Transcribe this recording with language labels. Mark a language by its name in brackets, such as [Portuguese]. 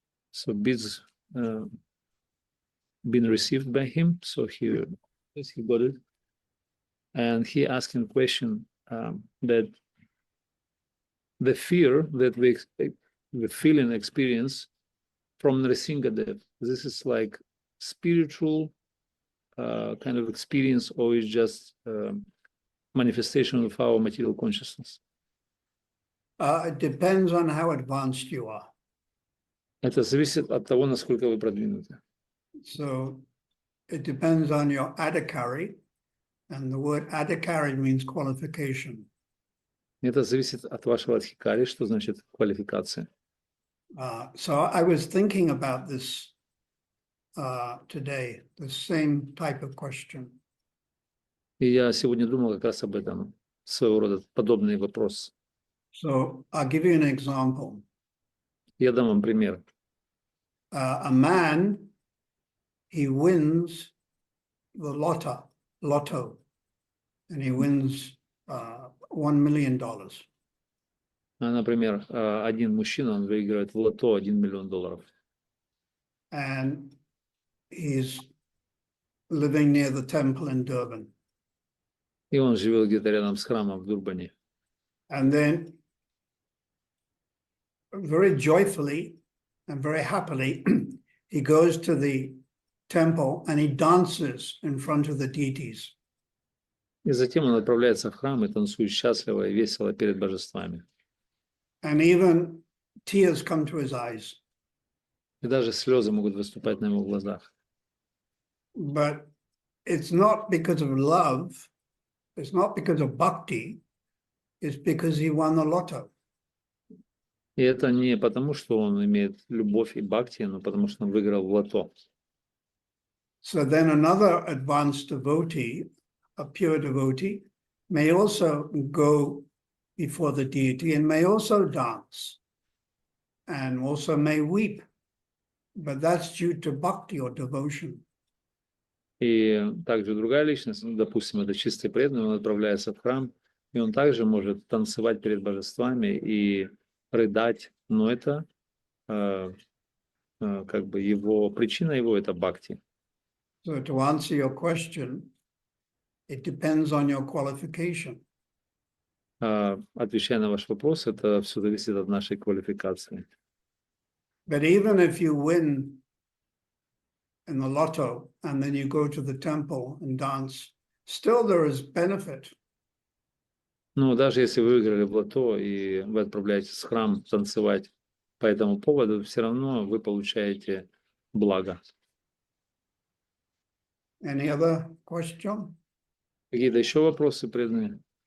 [English] So beats been received by him, so yes, he got it, and he asking question that the fear that we feel and experience from Nrsingadev, this is like spiritual kind of experience, or is just manifestation of our material consciousness? It depends on how advanced you are. [Russian] Это зависит от того, насколько вы продвинуты. [English] So it depends on your adhikari, and the word adhikari means qualification. [Russian] Это зависит от вашего адхикари, что значит квалификация. [English] So I was thinking about this today, the same type of question. [Russian] И я сегодня думал как раз об этом, своего рода подобный вопрос. [English] So I'll give you an example. [Russian] Я дам вам пример. [English] A man, he wins the lotto, and he wins $1 million. [Russian] Например, один мужчина, он выигрывает в лото $1 миллион. [English] And he's living near the temple in Durban. [Russian] И он живет где-то рядом с храмом в Дурбане. [English] And then very joyfully and very happily, he goes to the temple and he dances in front of the deities. [Russian] И затем он отправляется в храм и танцует счастливо и весело перед божествами. [English] And even tears come to his eyes. [Russian] И даже слезы могут выступать на его глазах. [English] But it's not because of love, it's not because of bhakti, it's because he won the lotto. [Russian] И это не потому, что он имеет любовь и бхакти, но потому, что он выиграл в лото. [English] So then another advanced devotee, a pure devotee, may also go before the deity and may also dance and also may weep. But that's due to bhakti or devotion. [Russian] И также другая личность, допустим, это чистый преданный, он отправляется в храм, и он также может танцевать перед божествами и рыдать, но это как бы его причина его это бхакти. [English] So to answer your question, it depends on your qualification. [Russian] Отвечая на ваш вопрос, это все зависит от нашей квалификации. [English] But even if you win in the lotto and then you go to the temple and dance, still there is benefit. [Russian] Ну, даже если вы выиграли в лото и вы отправляетесь в храм танцевать по этому поводу, все равно вы получаете благо. [English] Any other question? [Russian] Какие-то еще вопросы преданные?